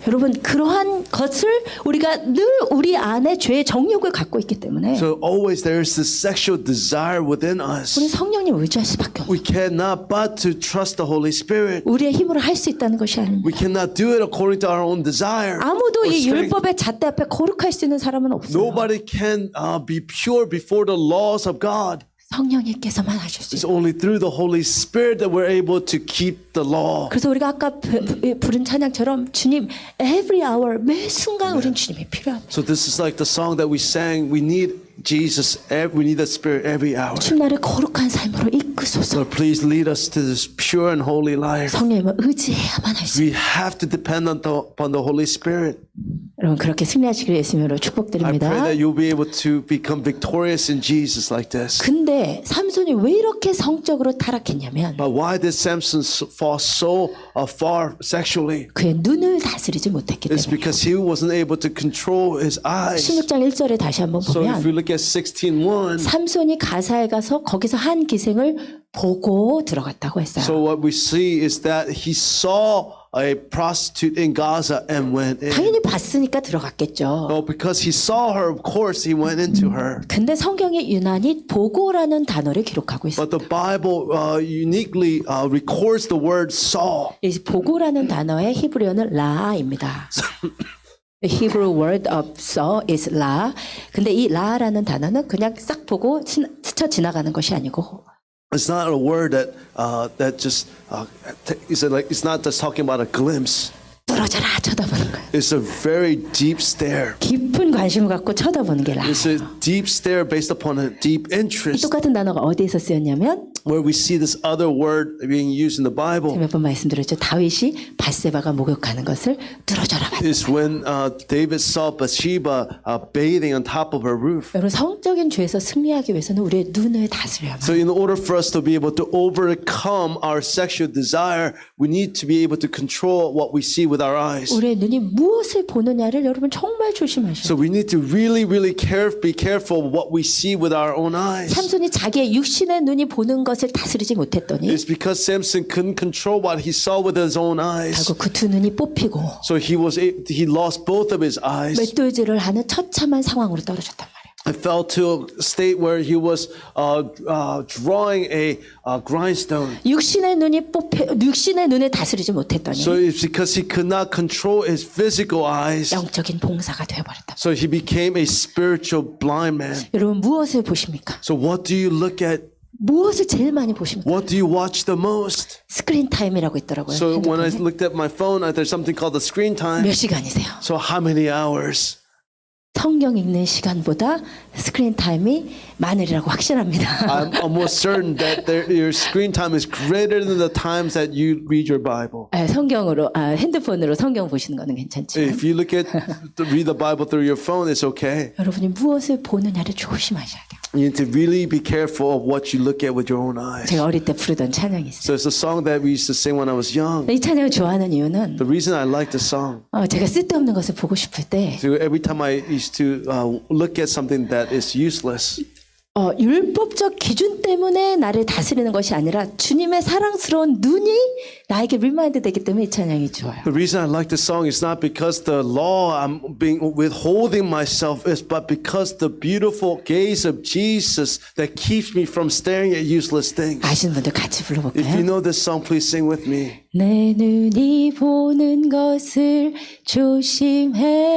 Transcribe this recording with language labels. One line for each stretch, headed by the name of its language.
Korean: 여러분 그러한 것을 우리가 늘 우리 안에 죄의 정욕을 갖고 있기 때문에
English: So always there is this sexual desire within us.
Korean: 우리 성령님 의지할 수밖에 없어요.
English: We cannot but to trust the Holy Spirit.
Korean: 우리의 힘으로 할 수 있다는 것이 아닙니다.
English: We cannot do it according to our own desire.
Korean: 아무도
English: or
Korean: 이
English: strength.
Korean: 율법의 잣대 앞에 거룩할 수 있는 사람은 없어요.
English: Nobody can be pure before the laws of God.
Korean: 성령님께서만 하실 수
English: It's
Korean: 있어요.
English: only through the Holy Spirit that we're able to keep the law.
Korean: 그래서 우리가 아까 부른 찬양처럼 주님
English: every hour
Korean: 매 순간 우린 주님이 필요합니다.
English: So this is like the song that we sang. We need Jesus. We need the Spirit every hour.
Korean: 주님 나를 거룩한 삶으로 이끄소서.
English: Lord, please lead us to this pure and holy life.
Korean: 성령님을 의지해야만 할 수
English: We have to depend upon the Holy Spirit.
Korean: 여러분 그렇게 승리하시길 예수님으로
English: I
Korean: 축복드립니다.
English: pray that you'll be able to become victorious in Jesus like this.
Korean: 근데 삼손이 왜 이렇게 성적으로 타락했냐면
English: But why did Samson fall so far sexually?
Korean: 그의 눈을 다스리지 못했기
English: It's
Korean: 때문에.
English: because he wasn't able to control his eyes.
Korean: 16장 1절에 다시 한번
English: So if we
Korean: 보면
English: look at 16:1,
Korean: 삼손이 가사에 가서 거기서 한 기생을 보고 들어갔다고 했어요.
English: so what we see is that he saw a prostitute in Gaza and went in.
Korean: 당연히 봤으니까 들어갔겠죠.
English: So because he saw her, of course he went into her.
Korean: 근데 성경이 유난히 보고라는 단어를 기록하고 있어요.
English: But the Bible uniquely records the word saw.
Korean: 이 보고라는 단어의 히브리어는 라입니다.
English: The Hebrew word of saw is la.
Korean: 근데 이 라라는 단어는 그냥 싹 보고 스쳐 지나가는 것이 아니고
English: It's not a word that just it's not just talking about a glimpse.
Korean: 뚫어져라 쳐다보는 거예요.
English: It's a very deep stare.
Korean: 깊은 관심을 갖고 쳐다보는 게
English: It's a
Korean: 라예요.
English: deep stare based upon a deep
Korean: 이
English: interest.
Korean: 똑같은 단어가 어디에서 쓰였냐면
English: Where we see this other word being used in the Bible
Korean: 몇 번 말씀드렸죠. 다윗이 바세바가 목욕하는 것을 뚫어져라 봤다.
English: is when David saw Bathsheba bathing on top of her roof.
Korean: 여러분 성적인 죄에서 승리하기 위해서는 우리의 눈을 다스려야 합니다.
English: So in order for us to be able to overcome our sexual desire, we need to be able to control what we see with our eyes.
Korean: 우리의 눈이 무엇을 보느냐를 여러분 정말 조심하셔야
English: So
Korean: 돼요.
English: we need to really be careful of what we see with our own eyes.
Korean: 삼손이 자기의 육신의 눈이 보는 것을 다스리지 못했더니
English: It's because Samson couldn't control what he saw with his own eyes.
Korean: 결국 그 두 눈이 뽑히고
English: So he lost both of his eyes.
Korean: 맷돌질을 하는 처참한 상황으로 떨어졌단 말이에요.
English: I fell to a state where he was drawing a grindstone.
Korean: 육신의 눈을 다스리지 못했더니
English: So it's because he could not control his physical eyes.
Korean: 영적인 봉사가 되어버렸다.
English: So he became a spiritual blind man.
Korean: 여러분 무엇을 보십니까?
English: So what do you look at?
Korean: 무엇을 제일 많이 보십니까?
English: What do you watch the most?
Korean: 스크린 타임이라고 있더라고요.
English: So when I
Korean: 핸드폰에.
English: looked at my phone, there's something called the screen time.
Korean: 몇 시간이세요?
English: So how many hours?
Korean: 성경 읽는 시간보다 스크린 타임이 많으리라고 확신합니다.
English: I'm almost certain that your screen time is greater than the times that you read your Bible.
Korean: 핸드폰으로 성경 보시는 거는 괜찮지만
English: If you read the Bible through your phone, it's okay.
Korean: 여러분이 무엇을 보느냐를 조심하셔야 돼요.
English: You need to really be careful of what you look at with your own eyes.
Korean: 제가 어릴 때 부르던 찬양이 있어요.
English: So it's a song that we used to sing when I was young.
Korean: 이 찬양을 좋아하는 이유는
English: The reason I like the song,
Korean: 제가 쓸데없는 것을 보고 싶을 때
English: so every time I used to look at something that is useless,
Korean: 율법적 기준 때문에 나를 다스리는 것이 아니라 주님의 사랑스러운 눈이 나에게 리마인드 되기 때문에 이 찬양이 좋아요.
English: the reason I like the song is not because the law I'm being withholding myself is, but because the beautiful gaze of Jesus that keeps me from staring at useless things.
Korean: 아시는 분들 같이
English: If you
Korean: 불러볼까요?
English: know this song, please sing with me.
Korean: 내 눈이 보는 것을 조심해.